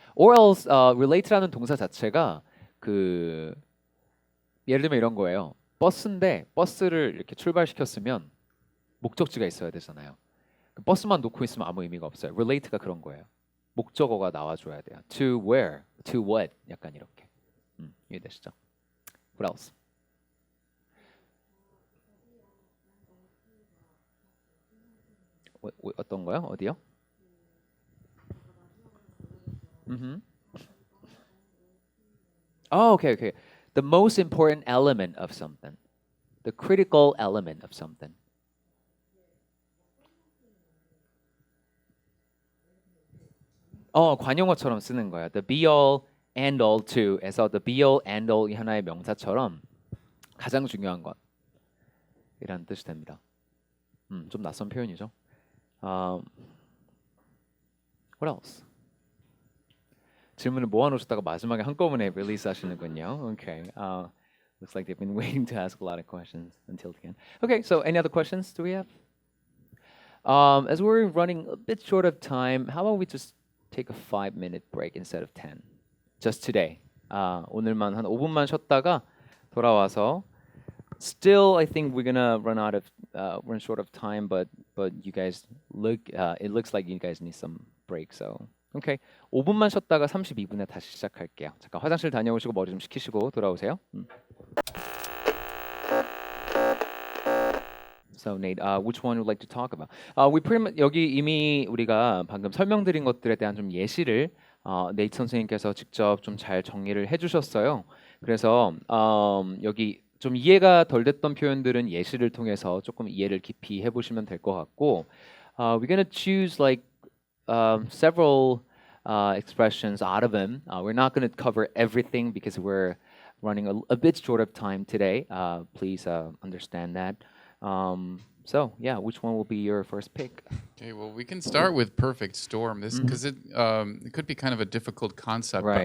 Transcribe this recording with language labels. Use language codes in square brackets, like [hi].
[en] Or else, [ko] relate라는 동사 자체가 그 예를 들면 이런 거예요. 버스인데 버스를 이렇게 출발시켰으면 목적지가 있어야 되잖아요. 그 버스만 놓고 있으면 아무 의미가 없어요. relate가 그런 거예요. 목적어가 나와줘야 돼요. [en] To where, to what, [ko] 약간 이렇게. 이해되시죠? [en] What else? [ko] 어떤 거요? 어디요? [en] Oh, okay. The most important element of something. The critical element of something. [ko] 관용어처럼 쓰는 거야. [en] The be all and all to [ko] 에서 the be all and all이 하나의 명사처럼 가장 중요한 것이라는 뜻이 됩니다. 좀 낯선 표현이죠. [en] What else? [ko] 질문을 모아놓으셨다가 마지막에 한꺼번에 릴리스 하시는군요. [en] Okay. Looks like they've been waiting to ask a lot of questions until the end. Okay, so any other questions do we have? As we're running a bit short of time, how about we just take a 5-minute break instead of 10? Just today. [ko] 오늘만 한 5분만 쉬었다가 돌아와서 [en] still I think we're gonna run short of time, but you guys it looks like you guys need some break, so okay. [ko] 5분만 쉬었다가 32분에 다시 시작할게요. 잠깐 화장실 다녀오시고 머리 좀 식히시고 돌아오세요. [en] So Nate, which one would you like to talk about? We pretty much [ko] 여기 이미 우리가 방금 설명드린 것들에 대한 좀 예시를 네이트 선생님께서 직접 좀 잘 정리를 해주셨어요. 그래서 여기 좀 이해가 덜 됐던 표현들은 예시를 통해서 조금 이해를 깊이 해보시면 될 것 같고, [en] we're gonna choose like several expressions out of them. We're not gonna cover everything because we're running a bit short of time today. Please understand that. So yeah, which one will be your first pick? Okay, well, we can start with perfect storm. This because it could be kind of a difficult concept, Right.